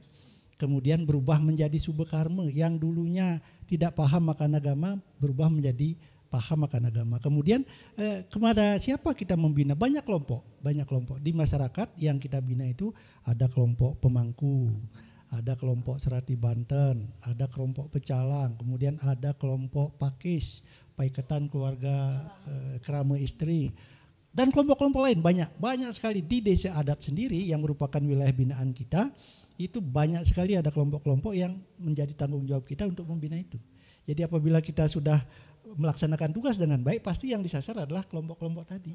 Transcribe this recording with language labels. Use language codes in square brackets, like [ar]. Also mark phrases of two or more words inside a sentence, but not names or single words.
[id] Kemudian berubah menjadi sube karma, yang dulunya tidak paham akan agama berubah menjadi paham akan agama. Kemudian kepada siapa kita membina? Banyak kelompok di masyarakat yang kita bina itu ada kelompok pemangku, ada kelompok Serati Banten, ada kelompok pecalang, kemudian ada kelompok pakis, paiketan keluarga kerama istri, dan kelompok-kelompok lain banyak sekali di desa adat sendiri yang merupakan wilayah binaan kita. itu banyak sekali ada kelompok-kelompok yang menjadi tanggung jawab kita untuk membina itu. Jadi apabila kita sudah melaksanakan tugas dengan baik, pasti yang disasar adalah kelompok-kelompok tadi.